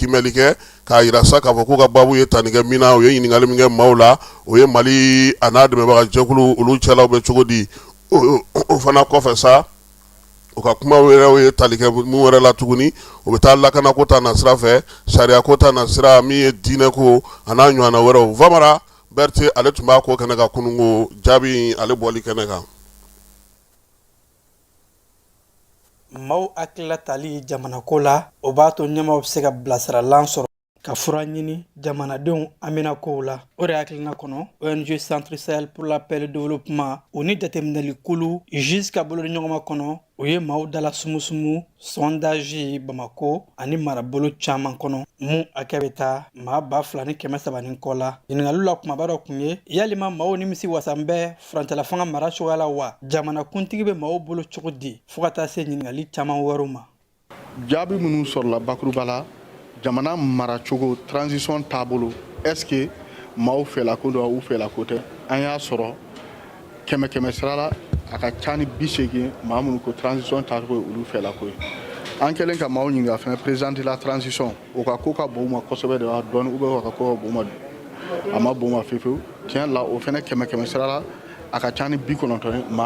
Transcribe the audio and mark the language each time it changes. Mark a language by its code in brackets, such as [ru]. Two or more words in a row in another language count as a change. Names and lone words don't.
[bm] kimɛli kɛ k'a yira sa k'a fɔ k'u ka baabu ye tani kɛ min na u ye ɲininkali min kɛ maaw la o ye Mali a n'a dɛmɛbaga jɛkulu olu cɛlaw bɛ cogo di o fana kɔfɛ sa u ka kuma wɛrɛw ye tali kɛ mun wɛrɛ la tuguni u bɛ taa lakana ko ta na sira fɛ sariya ko ta na sira min ye diinɛ ko a n'a ɲɔgɔnna wɛrɛw Vamara Berete ale tun b'a ko kɛnɛ kan kunungo jaabi ale bɔli kɛnɛ kan maaw hakilila tali jamana ko la o b'a to ɲɛmaaw bɛ se ka bilasiralan sɔrɔ ka fura ɲini jamanadenw amina kow la o de hakilina kɔnɔ ONG Centre Sahel pour la paix et le développement o ni jateminɛli kulu jusqu'à bolodi ɲɔgɔnma kɔnɔ o ye maaw dala sumusumu sondage Bamako ani marabolo caman kɔnɔ mun hakɛ bɛ taa maa 2,300 kɔ la ɲininkaliw la kumaba dɔ kun ye yalima maaw nimisi wasan bɛ furancɛla fanga mara cogoya la wa jamana kuntigi bɛ maaw bolo cogo di fo ka taa se ɲininkali caman wɛrɛw ma jaabi minnu sɔrɔla bakuruba la jamana maracogo transition taabolo est-ce que maaw fɛlako don u fɛlako tɛ an y'a sɔrɔ kɛmɛ sira la a ka ca ni 80 maa minnu ko transition taabolo olu fɛlako ye an kɛlen ka maaw ɲininka fɛnɛ [fr] président de la transition [bm] o ka ko ka bon u ma kosɛbɛ de wa dɔɔni [fr] ou bien [bm] o ka ko ka bon u ma a ma bon u ma fewu tiɲɛ la o fɛnɛ kɛmɛ sira la a ka ca ni 90 ye maa